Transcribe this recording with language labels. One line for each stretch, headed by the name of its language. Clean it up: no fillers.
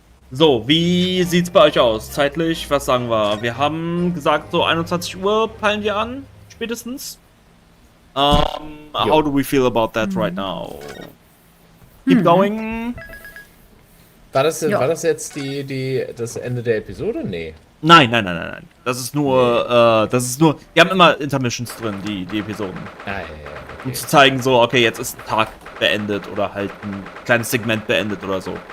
German: So, wie sieht's bei euch aus? Zeitlich, was sagen wir? Wir haben gesagt, so 21 Uhr peilen wir an, spätestens.
English: How do we feel about that right now? Keep going.
German: War das jetzt das Ende der Episode? Nee. Nein. Das ist nur, wir haben immer Intermissions drin, die Episoden. Okay. Um zu zeigen, so, okay, jetzt ist ein Tag beendet oder halt ein kleines Segment beendet oder so.